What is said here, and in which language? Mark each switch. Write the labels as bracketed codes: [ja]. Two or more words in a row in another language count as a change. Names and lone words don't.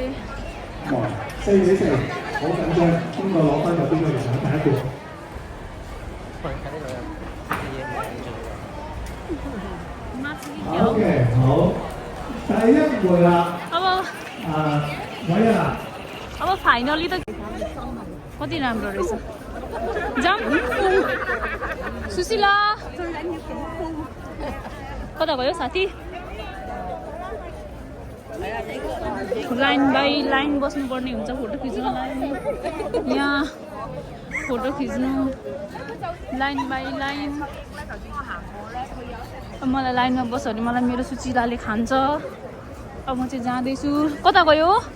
[yue] 4 比4，好緊張，邊個攞分就邊個贏第一局。 OK， 好，第一回啦。 [ne] अब [yue] 偉啊！ [ne] अब फाइनली त कति राम्रो रहेछ जाम सुशीला कता गयो साथी [en] line by line [ne] बस्नुपर्ने हुन्छ फोटो खिच्नलाई यहाँ फोटो खिच्नु [en] line by line [ne] मलाई लाइनमा बस्यो भने मलाई मेरो सुशीलाले खान्छ अब म चाहिँ जाँदैछु कता गयो